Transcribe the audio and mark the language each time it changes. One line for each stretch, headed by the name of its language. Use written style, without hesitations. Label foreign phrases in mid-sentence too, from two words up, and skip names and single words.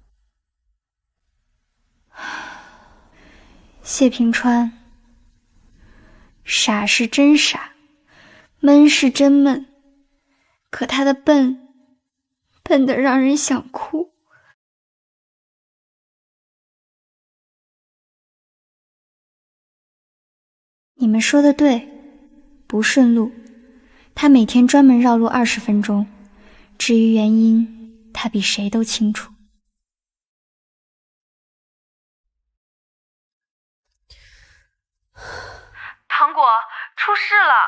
Chinese: 謝平川，傻是真傻，悶是真悶，可他的笨，笨得讓人想哭。你們說的對，不順路，他每天專門繞路20分鐘，至於原因，他比誰都清楚。糖果，出事了！